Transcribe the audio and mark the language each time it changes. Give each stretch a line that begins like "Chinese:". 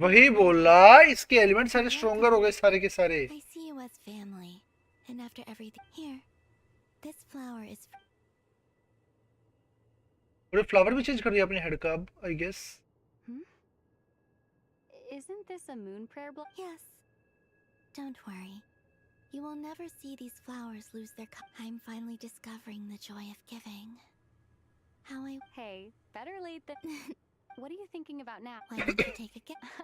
Hindi: वही बोला इसके एलिमेंट सारे स्ट्रॉन्गर हो गए सारे के सारे.
English: I see you as family, and after everything here, this flower is.
Hindi: और फ्लावर भी चेंज कर दिया अपने हेड का अब
English: I guess. Isn't this a moon prayer block? Yes. Don't worry. You will never see these flowers lose their color. I'm finally discovering the joy of giving. How I... Hey, better late than... What are you thinking about now? Why don't you take a guess?